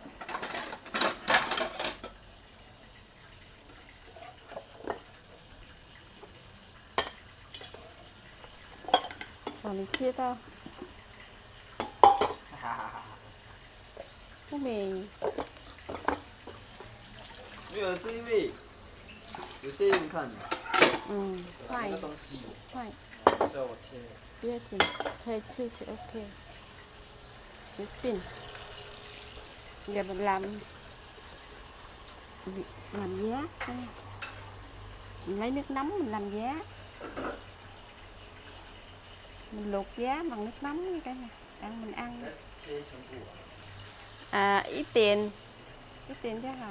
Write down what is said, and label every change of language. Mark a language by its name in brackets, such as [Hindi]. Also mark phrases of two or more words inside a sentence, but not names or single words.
[Vietnamese] Rồi mình chia to. Cái mì. [Chinese] 没有，是因为有些人看，快那个东西，快，所以我切。不要紧，可以吃就 OK。随便。 [Vietnamese] Giờ mình làm giá. Mình lấy nước nóng mình làm giá. Mình luộc giá bằng nước nóng như cái này, ăn mình ăn. Ít tiền chứ hả?